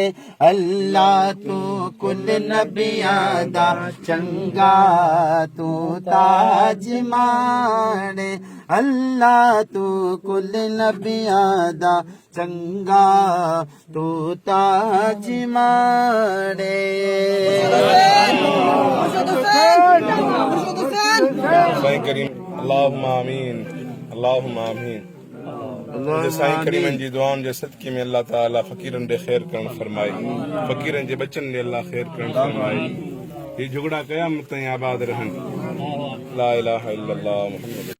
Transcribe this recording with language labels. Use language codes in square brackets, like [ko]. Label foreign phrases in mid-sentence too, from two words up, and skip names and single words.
[pa] الله تو کل نبیاں دا چنگا تو تاج مانے. الله تو کل نبیاں دا چنگا تو تاج مانے. [ar] اللهم آمين، اللهم آمين. [sd] साईं करीमन जी दुआउनि जे सदके में अल्लाह ताला फ़कीरन दे खैर करण फरमाए, फ़कीरन जे बच्चन दे अल्लाह खैर करण फरमाए। ये झुगड़ा क़यामत ताईं आबाद रहन। [ar] لا إله إلا الله محمد.